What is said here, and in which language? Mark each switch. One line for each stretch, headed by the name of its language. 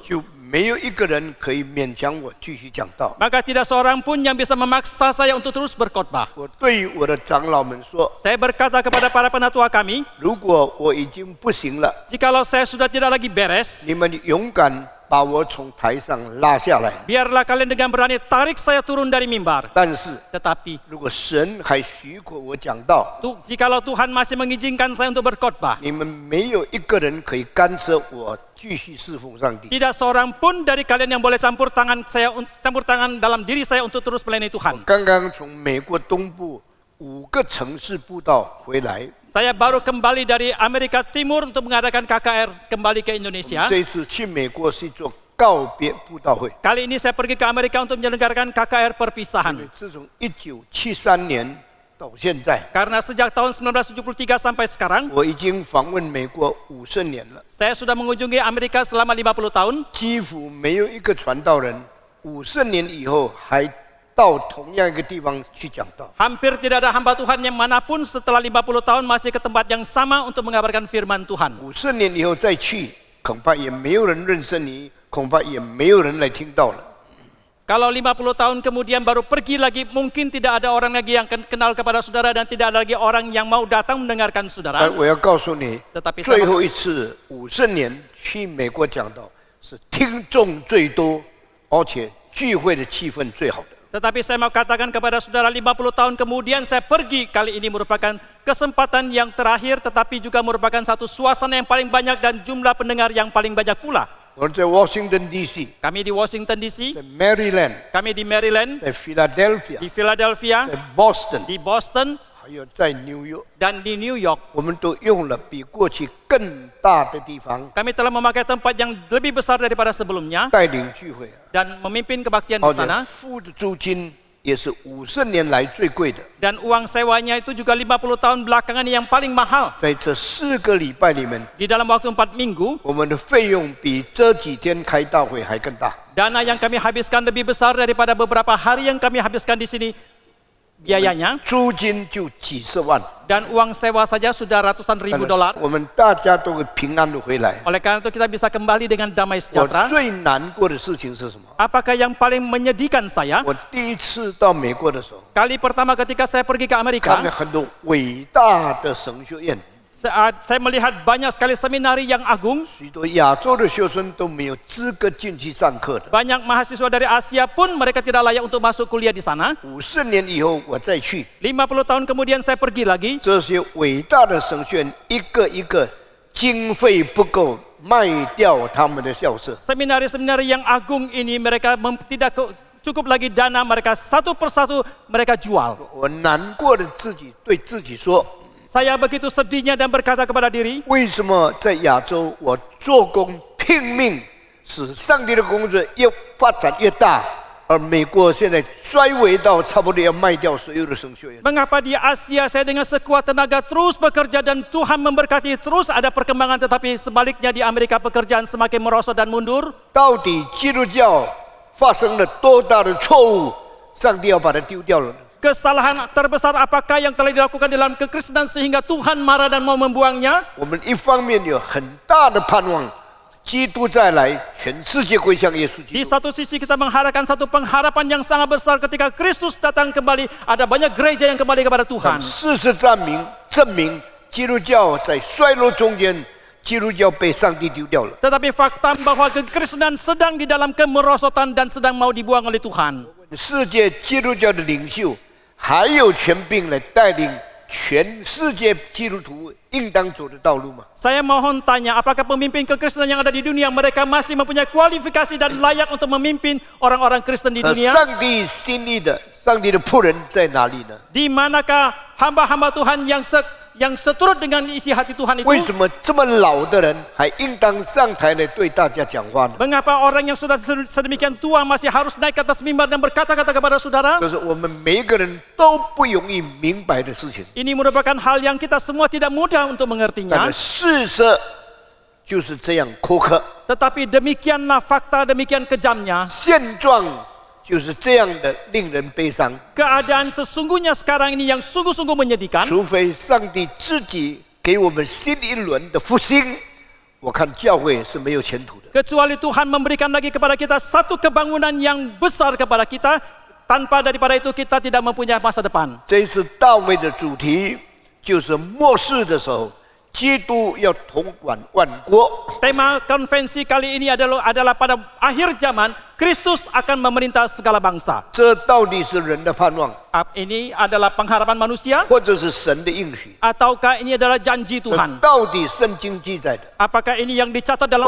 Chinese: 就没有一个人可以勉强我继续讲道。
Indonesian: maka tidak seorang pun yang bisa memaksa saya untuk terus berkhotbah.
Chinese: 我对我的长老们说：
Indonesian: Saya berkata kepada para penatua kami,
Chinese: 如果我已经不行了，
Indonesian: jikalau saya sudah tidak lagi beres,
Chinese: 你们勇敢把我从台上拉下来。
Indonesian: biarlah kalian dengan berani tarik saya turun dari mimbar.
Chinese: 但是
Indonesian: Tetapi
Chinese: 如果神还许可我讲道，
Indonesian: jikalau Tuhan masih mengizinkan saya untuk berkhotbah,
Chinese: 你们没有一个人可以干涉我继续侍奉上帝。
Indonesian: tidak seorang pun dari kalian yang boleh campur tangan dalam diri saya untuk terus melayani Tuhan.
Chinese: 刚刚从美国东部5个城市布道回来，
Indonesian: Saya baru kembali dari Amerika Timur untuk mengadakan KKR kembali ke Indonesia.
Chinese: 这一次去美国是做告别布道会。
Indonesian: Kali ini saya pergi ke Amerika untuk menyelenggarakan KKR perpisahan.
Chinese: 自从1973年到现在，
Indonesian: Karena sejak tahun 1973 sampai sekarang,
Chinese: 我已经访问美国50年了，
Indonesian: saya sudah mengunjungi Amerika selama 50 tahun.
Chinese: 几乎没有一个传道人50年以后还到同样一个地方去讲道。
Indonesian: Hampir tidak ada hamba Tuhan yang manapun setelah 50 tahun masih ke tempat yang sama untuk mengabarkan firman Tuhan.
Chinese: 50年以后再去，恐怕也没有人认识你，恐怕也没有人来听到了。
Indonesian: Kalau 50 tahun kemudian baru pergi lagi, mungkin tidak ada orang lagi yang kenal kepada saudara dan tidak ada lagi orang yang mau datang mendengarkan saudara.
Chinese: 但我要告诉你，
Indonesian: Tetapi
Chinese: 最后一次50年去美国讲道是听众最多，而且聚会的气氛最好的。
Indonesian: Tetapi saya mau katakan kepada saudara, 50 tahun kemudian saya pergi, kali ini merupakan kesempatan yang terakhir, tetapi juga merupakan satu suasana yang paling banyak dan jumlah pendengar yang paling banyak pula.
Chinese: 我在 Washington D.C.,
Indonesian: Kami di Washington DC,
Chinese: 在 Maryland，
Indonesian: kami di Maryland,
Chinese: 在 Philadelphia，
Indonesian: di Philadelphia,
Chinese: 在 Boston，
Indonesian: di Boston,
Chinese: 还有在 New York，
Indonesian: dan di New York.
Chinese: 我们都用了比过去更大的地方
Indonesian: Kami telah memakai tempat yang lebih besar daripada sebelumnya
Chinese: 带领聚会，
Indonesian: dan memimpin kebaktian di
Chinese: 而且
Indonesian: sana.
Chinese: 付的租金也是50年来最贵的。
Indonesian: Dan uang sewanya itu juga 50 tahun belakangan yang paling mahal.
Chinese: 在这4个礼拜里面，
Indonesian: Di dalam waktu 4 minggu,
Chinese: 我们的费用比这几天开大会还更大。
Indonesian: dana yang kami habiskan lebih besar daripada beberapa hari yang kami habiskan di sini biayanya.
Chinese: 租金就几十万，
Indonesian: Dan uang sewa saja sudah ratusan ribu dolar.
Chinese: 我们大家都会平安的回来。
Indonesian: Oleh karena itu kita bisa kembali dengan damai
Chinese: 我
Indonesian: sejahtera.
Chinese: 最难过的事情是什么？
Indonesian: Apakah yang paling menyedihkan saya?
Chinese: 我第一次到美国的时候，
Indonesian: Kali pertama ketika saya pergi ke
Chinese: 看
Indonesian: Amerika,
Chinese: 见很多伟大的神学院，
Indonesian: saat saya melihat banyak sekali seminari yang agung.
Chinese: 许多亚洲的学生都没有资格进去上课的。
Indonesian: Banyak mahasiswa dari Asia pun mereka tidak layak untuk masuk kuliah di sana.
Chinese: 50年以后我再去，
Indonesian: 50 tahun kemudian saya pergi lagi.
Chinese: 这些伟大的神学院一个一个经费不够，卖掉他们的校舍。
Indonesian: Seminari-seminari yang agung ini mereka tidak cukup lagi dana, mereka satu persatu mereka jual.
Chinese: 我难过的对自己说。
Indonesian: Saya begitu sedihnya dan berkata kepada diri,
Chinese: 为什么在亚洲我做工拼命，使上帝的工作越发展越大，而美国现在衰微到差不多要卖掉所有的神学院？
Indonesian: mengapa di Asia saya dengan sekuat tenaga terus bekerja dan Tuhan memberkati terus ada perkembangan, tetapi sebaliknya di Amerika pekerjaan semakin merosot dan mundur?
Chinese: 到底基督教发生了多大的错误，上帝要把它丢掉了？
Indonesian: Kesalahan terbesar apakah yang telah dilakukan dalam kekristenan sehingga Tuhan marah dan mau membuangnya?
Chinese: 我们一方面有很大的盼望，基督再来，全世界归向耶稣基
Indonesian: Di
Chinese: 督。
Indonesian: satu sisi kita mengharapkan satu pengharapan yang sangat besar ketika Kristus datang kembali. Ada banyak gereja yang kembali kepada Tuhan.
Chinese: 事实证明，基督教在衰落中间，基督教被上帝丢掉了。
Indonesian: Tetapi fakta bahwa kekristenan sedang di dalam kemerosotan dan sedang mau dibuang oleh Tuhan.
Chinese: 世界基督教的领袖还有权柄来带领全世界基督徒应当走的道路吗？
Indonesian: Saya mohon tanya, apakah pemimpin kekristenan yang ada di dunia mereka masih mempunyai kualifikasi dan layak untuk memimpin orang-orang Kristen di
Chinese: 而
Indonesian: dunia?
Chinese: 上帝心意的上帝的仆人在哪里呢？
Indonesian: Di manakah hamba-hamba Tuhan yang seturut dengan isi hati Tuhan itu?
Chinese: 为什么这么老的人还应当上台来对大家讲话呢？
Indonesian: Mengapa orang yang sudah sedemikian tua masih harus naik ke atas mimbar dan berkata-kata kepada saudara?
Chinese: 这是我们每一个人都不容易明白的事情。
Indonesian: Ini merupakan hal yang kita semua tidak mudah untuk
Chinese: 但
Indonesian: mengertinya.
Chinese: 是事实就是这样苛刻，
Indonesian: Tetapi demikianlah fakta, demikian kejamnya.
Chinese: 现状就是这样的令人悲伤。
Indonesian: Keadaan sesungguhnya sekarang ini yang sungguh-sungguh menyedihkan.
Chinese: 除非上帝自己给我们新一轮的复兴，我看教会是没有前途的。
Indonesian: Kecuali Tuhan memberikan lagi kepada kita satu kebangunan yang besar kepada kita. Tanpa daripada itu kita tidak mempunyai masa depan.
Chinese: 这一次大卫的主题就是末世的时候，基督要统管万国。
Indonesian: Tema konvensi kali ini adalah pada akhir zaman, Kristus akan memerintah segala bangsa.
Chinese: 这到底是人的盼望，
Indonesian: Ini adalah pengharapan manusia
Chinese: 或者是神的应许？
Indonesian: ataukah ini adalah janji
Chinese: 这
Indonesian: Tuhan?
Chinese: 到底圣经记载的，
Indonesian: Apakah ini yang dicatat dalam